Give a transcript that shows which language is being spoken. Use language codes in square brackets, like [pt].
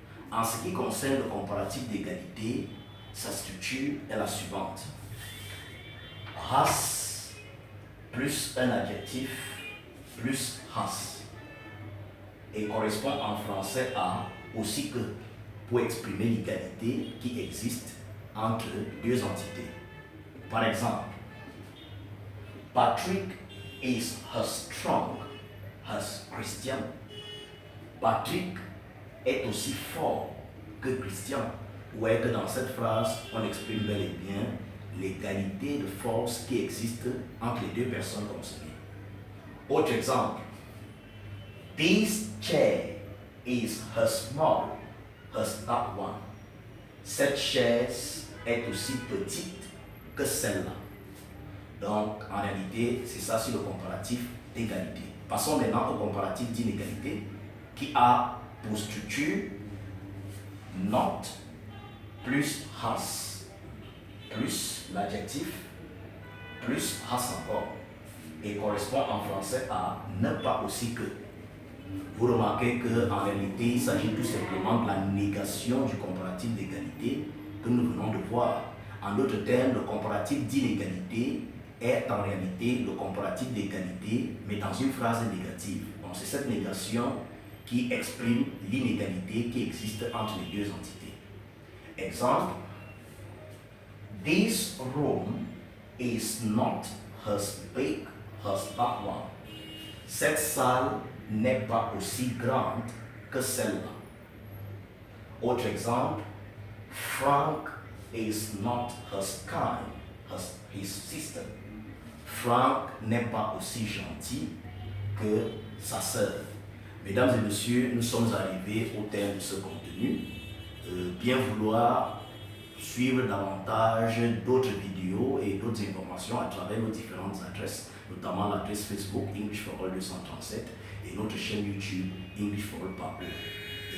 [fr] En ce qui concerne le comparatif d'égalité, sa structure est la suivante. Race plus un adjectif plus race et correspond en français à aussi que pour exprimer l'égalité qui existe entre deux entités. Par exemple, [en] Patrick is as strong as Christian. [fr] Patrick est aussi fort que Christian. Vous voyez que dans cette phrase, on exprime bel et bien l'égalité de force qui existe entre les deux personnes concernées. Autre exemple, [en] this chair is as small as that one. [fr] Cette chaise est aussi petite que celle-là. Donc, en réalité, c'est ça sur le comparatif d'égalité. Passons maintenant au comparatif d'inégalité qui a pour structure not plus has plus l'adjectif plus has encore et correspond en français à ne pas aussi que. Vous remarquez qu'en réalité, il s'agit tout simplement de la négation du comparatif d'égalité que nous venons de voir. En d'autres termes, le comparatif d'inégalité est en réalité le comparatif d'égalité, mais dans une phrase négative. Donc c'est cette négation qui exprime l'inégalité qui existe entre les deux entités. [en] Exemple, this room is not as big as that one. [fr] Cette salle n'est pas aussi grande que celle-là. Autre exemple, [en] Frank is not as kind as his sister. [fr] Frank n'est pas aussi gentil que sa sœur. Mesdames et messieurs, nous sommes arrivés au terme de ce contenu. Bien vouloir suivre davantage d'autres vidéos et d'autres informations à travers nos différentes adresses, notamment l'adresse Facebook English for All 237 et notre chaîne YouTube English for All par eux.